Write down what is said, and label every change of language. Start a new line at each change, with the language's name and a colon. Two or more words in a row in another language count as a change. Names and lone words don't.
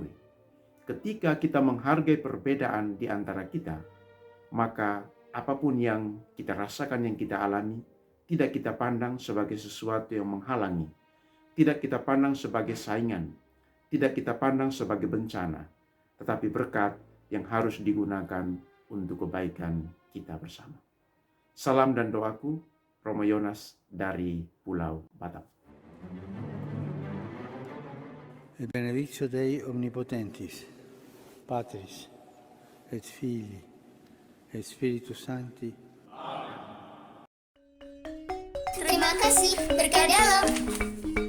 Indonesian: Ketika kita menghargai perbedaan di antara kita, maka apapun yang kita rasakan, yang kita alami, tidak kita pandang sebagai sesuatu yang menghalangi, tidak kita pandang sebagai saingan, tidak kita pandang sebagai bencana, tetapi berkat yang harus digunakan untuk kebaikan kita bersama. Salam dan doaku, Romo Yonas dari Pulau Batam.
Latin: E benedictio Dei omnipotentis, Patris, et Filii, et Spiritus Sancti.
Indonesian: Terima kasih, berkah dalam.